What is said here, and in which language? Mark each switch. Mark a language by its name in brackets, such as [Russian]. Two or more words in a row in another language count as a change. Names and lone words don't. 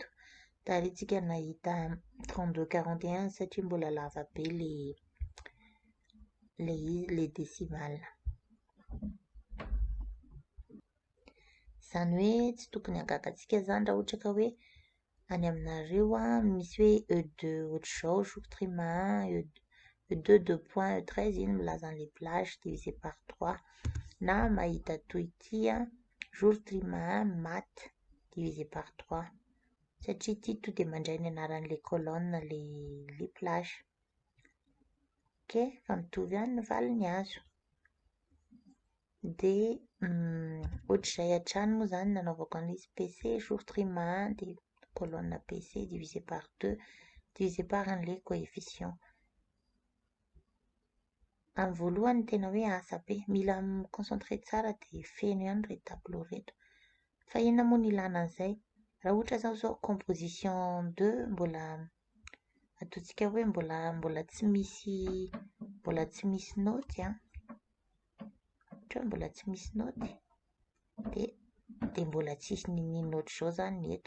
[Malagasy] Tarintsika nahita 32 41 satria mbola lava be [French] le décimales. [Malagasy] Izany hoe tsy tokony hagagantsika zany raha ohatra ka hoe any aminareo misy hoe E2 ohatr'izao jour trimma 1, E2 2 points, E13 iny milaza an'ilay plage [French] divisé par 3 [Malagasy] na mahita toy ity [French] jour trimma 1 maths divisé par 3 [Malagasy] satria ity to dia mandray ny anaran'ilay [French] colonne les plages. [Malagasy] Ok, fa mitovy ihany ny valiny azo. Dia ohatr'izay hatrany moa zany nanaovako an'izy PC jour trimma 1 dia [French] colonne PC divisé par 2 divisé par [Malagasy] an'ilay coefficient. Amin'ny voalohany tena hoe asa be, mila concentré tsara dia feno ihany reto tableau reto. Fa inona moa ny ilana an'izay? Raha ohatra zao composition 2 mbola ataontsika hoe mbola tsy misy noty ohatra mbola tsy misy noty dia mbola tsisy ninino ohatr'izao zany eto.